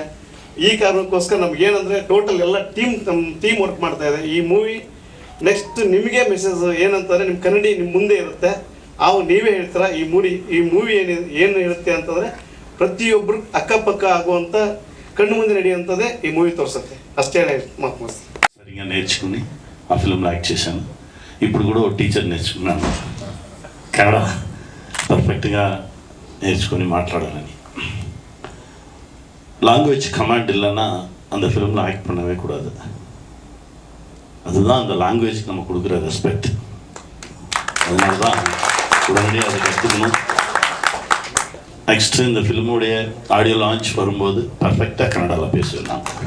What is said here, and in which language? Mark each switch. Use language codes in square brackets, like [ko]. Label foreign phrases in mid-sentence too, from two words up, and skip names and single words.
[kn] ಈ ಕಾರಣಕ್ಕೋಸ್ಕರ ನಮಗೇನಂದರೆ ಟೋಟಲ್ ಎಲ್ಲ ಟೀಮ್ ವರ್ಕ್ ಮಾಡ್ತಾ ಇದೆ. ಈ ಮೂವಿ ನೆಕ್ಸ್ಟ್ ನಿಮಗೆ ಮೆಸೇಜ್ ಏನಂತಂದರೆ, ನಿಮ್ಮ ಕನ್ನಡಿ ನಿಮ್ಮ ಮುಂದೆ ಇರುತ್ತೆ, ನೀವೇ ಹೇಳ್ತೀರ. ಈ ಮೂವಿ ಏನು ಇರುತ್ತೆ ಅಂತಂದರೆ, ಪ್ರತಿಯೊಬ್ಬರು ಅಕ್ಕಪಕ್ಕ ಆಗುವಂಥ ಕಣ್ಣು ಮುಂದೆ ನಡೆಯುವಂಥದ್ದೇ ಈ ಮೂವಿ ತೋರ್ಸತೆ ಅಷ್ಟೇ ಮಾಕು [te] సరిగా నేర్చుకుని ఆ ఫిల్మ్లో యాక్ట్ చేశాను. ఇప్పుడు కూడా ఒక టీచర్ నేర్చుకున్నాను, కన్నడ పర్ఫెక్ట్గా నేర్చుకొని మాట్లాడాలని. [ta] லாங்குவேஜ் கமாண்ட் இல்லைன்னா அந்த ஃபிலிமில் ஆக்ட் பண்ணவே கூடாது. அதுதான் அந்த லாங்குவேஜ்க்கு நம்ம கொடுக்குற ரெஸ்பெக்ட். அதனால தான் உடனடியாக அதை கற்றுக்கணும். நெக்ஸ்ட்டு இந்த ஃபிலிமுடைய ஆடியோ லான்ச் வரும்போது பர்ஃபெக்டாக கன்னடாவில் பேசுவேன்.